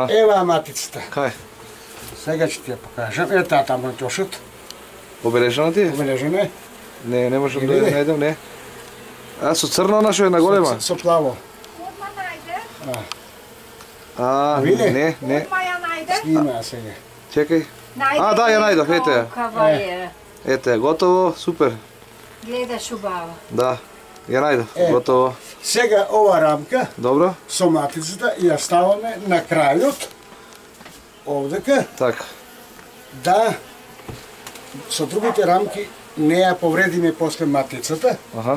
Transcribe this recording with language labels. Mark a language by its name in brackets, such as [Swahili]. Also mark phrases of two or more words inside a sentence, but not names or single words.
[Macedonian] Ева матицата. Кај? Сега ќе ти ја покажам. Е, таа таму е тошот. Обележана ти е? Обележена е. Не, не можам да Или ја не? најдем, не. А, со црно нашо е на голема? Со плаво. Одмах најде. А, Види? не, не. Одмах ја најде. Снима сега. Чекај. Najde А, да, ја најдем, ете је. Кава је. Ете, готово, супер. Гледаш убава. Да, ја најдов, Е. готово. Сега ова рамка Добро? со матицата ја ставаме на крајот. Овдека. Така. Да со другите рамки не ја повредиме после матицата, Аха.